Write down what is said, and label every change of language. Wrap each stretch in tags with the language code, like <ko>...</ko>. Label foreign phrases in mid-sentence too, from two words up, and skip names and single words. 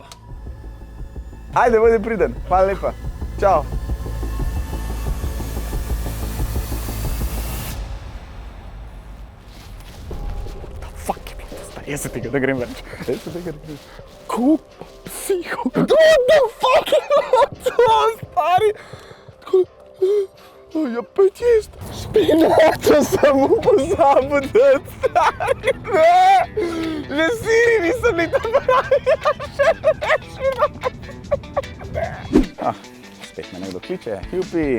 <sl>Ajde, bodi priden. Hvala lepa. Čau. Fuck je bilo to stari. Jaz se tega ne grem več. Ko psiho.</sl> <en>What the fuck</en> <sl>je bilo to, stari? Ja, pa jest. Špinačo sem pozabil dati, stari. Že siri nisem bili tam pravi. Spet me nekdo kliče. Jupi.</sl>